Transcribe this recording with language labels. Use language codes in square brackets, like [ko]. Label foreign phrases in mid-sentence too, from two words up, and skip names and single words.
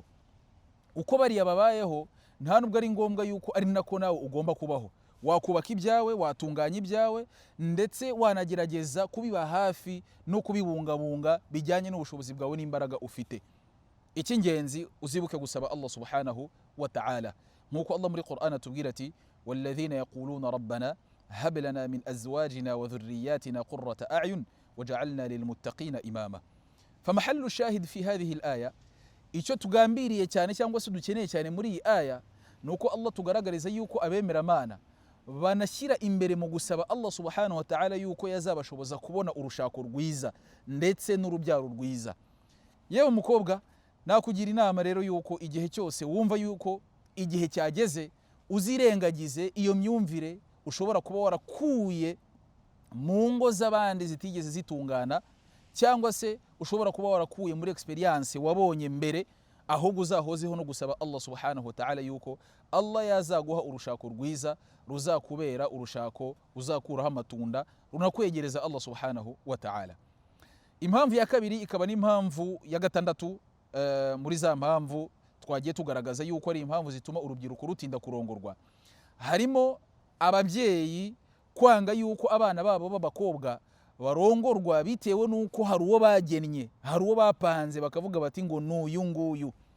[rw] Uko bariya babayeho nta nubwo ari ngombwa yuko ari nako nawe ugomba kubaho. Wakubaka ibyawe, watunganya ibyawe, ndetse wanagerageza kubiba hafi no kubibungabunga bijyanye n'ubushobozi bwawe n'imbaraga ufite. Icy'ingenzi uzibuke gusaba Allah [ar] سبحانه وتعالى, [rw] nkuko Allah muri Qur'an atubwira ati [ar] والذين يقولون ربنا هب لنا من أزواجنا وذرياتنا قرة أعين واجعلنا للمتقين إماما. فمحل الشاهد في هذه الآية, [rw] icyo tugambiriye cyane cyangwa se dukeneye cyane muri iyi aya nuko Allah tugaragariza yuko abemera Imana banashyira imbere mu gusaba Allah [ar] سبحانه وتعالى [rw] yuko yazabashoboza kubona urushako rwiza ndetse n'urubyaro rwiza. Yewe mukobwa, nakugira inama rero yuko igihe cyose wumva yuko igihe cyageze, uzirengagize iyo myumvire ushobora kuba warakuye mu ngo z'abandi zitigeze zitungana, cyangwa se ushobora kuba warakuye muri experience wabonye mbere, ahubwo uzahozeho no gusaba Allah [ar] سبحانه وتعالى [rw] yuko Allah yazaguha urushako rwiza ruzakubera urushako uzakuraho amatunda runakwegereza Allah [ar] سبحانه وتعالى. [rw] Impamvu ya kabiri ikaba n'impamvu ya gatandatu muri za mpamvu twagiye tugaragaza yuko ari impamvu zituma urubyiruko rutinda kurongorwa. Harimo ababyeyi kwanga yuko abana babo b'abakobwa barongorwa bitewe nuko hari uwo bagennye, hari uwo bapanze bakavuga bati ngo n'uyu nguyu.